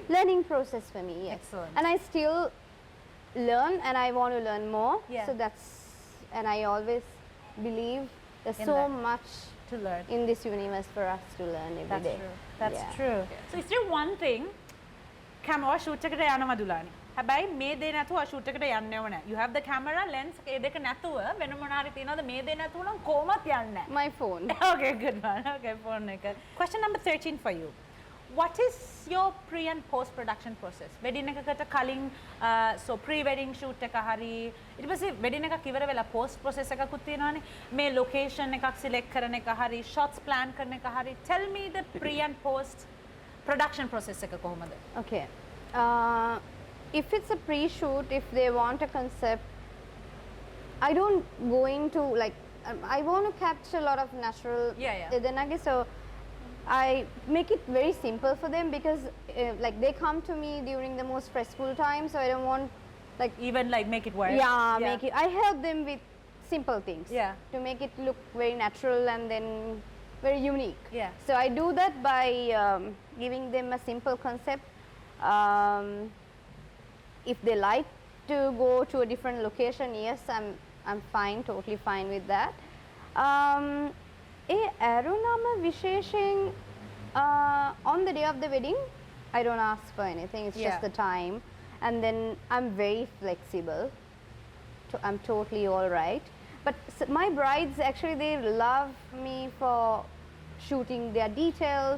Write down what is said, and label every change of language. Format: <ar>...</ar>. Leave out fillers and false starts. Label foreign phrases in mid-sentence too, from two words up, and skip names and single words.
<en>Learning process for me, yes. Excellent. And I still learn, and I want to learn more. So and I always believe there's so much to learn in this universe for us to learn every day. That's true. So is there one thing, camera shoot</en> <si>එකට යනවා</si> <en>Dulani.</en> <si>හැබැයි මේ දේ නැතුව shoot එකට යන්නේව නැහැ.</si> <en>You have the camera,</en> <si>lens ඒ දෙක නැතුව වෙන මොනවා හරි තියනවද මේ දේ නැතුව නම් කොහොමත් යන්නේ නැහැ.</si> <en>My phone. Okay, good one. Okay, phone එක. Question number 13 for you. What is your pre and post production process?</en> <si>Wedding එකකට කලින් so</si> <en>pre wedding shoot</en> <si>එක හරි ඊට පස්සේ wedding එකක් ඉවර වෙලා</si> <en>post process</en> <si>එකකුත් තියෙනවානේ. මේ location එකක් select කරන එක හරි</si> <en>shots plan</en> <si>කරන එක හරි.</si> <en>Tell me the pre and post production process</en> <si>එක කොහොමද?</si> <en>Okay. If it's a pre-shoot, if they want a concept, I don't go into like I want to capture a lot of natural. So I make it very simple for them, because like they come to me during the most stressful time, so I don't want like even like make it work. Make it. I help them with simple things. To make it look very natural and then very unique. So I do that by giving them a simple concept. If they like to go to a different location, yes, I'm fine, totally fine with that.</en> <si>ඒ ඇරුණම විශේෂයෙන්</si> <en>on the day of the wedding I don't ask for anything. It's just the time. And then I'm very flexible. I'm totally all right. But my brides, actually, they love me for shooting their details.</en>